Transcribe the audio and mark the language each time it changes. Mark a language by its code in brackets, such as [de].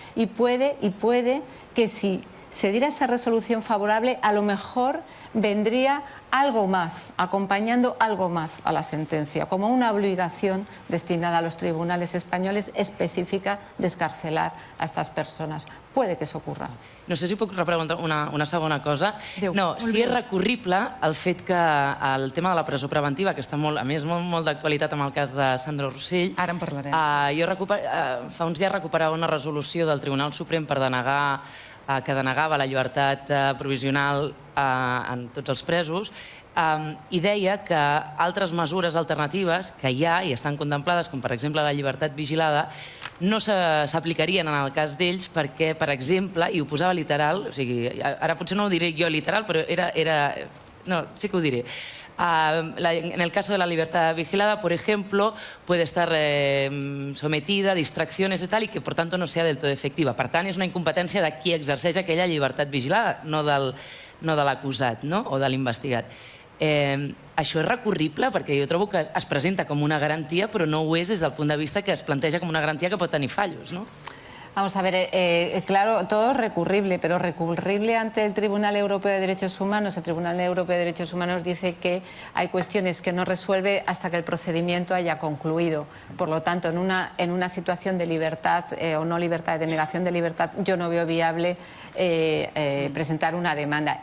[es] Y puede que si se diera esa resolución favorable, a lo mejor vendría algo más, acompañando algo más a la sentencia, como una obligación destinada a los tribunales españoles específica de excarcelar a estas personas. Puede que eso ocurra. [ca] No sé si puc repreguntar una segona cosa. Déu. No, si és recurrible el fet que el tema de la presó preventiva, que està a més molt d'actualitat amb el cas de Sandro Rosell... Ara en parlarem. Fa uns dies recuperava una resolució del Tribunal Suprem que denegava la llibertat provisional en tots els presos i deia que altres mesures alternatives que hi ha i estan contemplades, com per exemple la llibertat vigilada, no s'aplicarien en el cas d'ells perquè, per exemple, i ho posava literal, o sigui, ara potser no ho diré jo literal, però no, sí que ho diré. [es] En el caso de la libertad vigilada, por ejemplo, puede estar sometida a distracciones y tal, y que por tanto no sea del todo efectiva. [ca] Per tant, és una incompetència de qui exerceix aquella llibertat vigilada, no de l'acusat o de l'investigat. Això és recurrible perquè jo trobo que es presenta com una garantia, però no ho és des del punt de vista que es planteja com una garantia que pot tenir fallos, no? [es] Vamos a ver, claro, todo es recurrible, pero recurrible ante el Tribunal Europeo de Derechos Humanos. El Tribunal Europeo de Derechos Humanos dice que hay cuestiones que no resuelve hasta que el procedimiento haya concluido. Por lo tanto, en una situación de libertad o no libertad, de negación de libertad, yo no veo viable presentar una demanda.